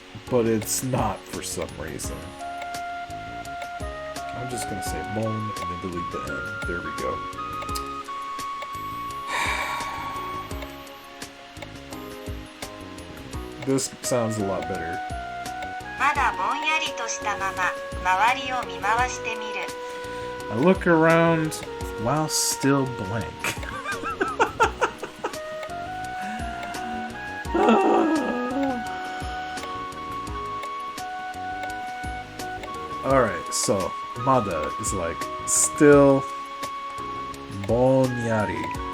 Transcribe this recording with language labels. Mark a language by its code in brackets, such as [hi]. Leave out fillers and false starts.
[en] But it's not for some reason. I'm just gonna say bone and then delete the N. There we go. This sounds a lot better. [ja] まだぼんやりとしたまま周りを見回してみる [en] I look around while still blank. Alright, so Mada is like still bonyari.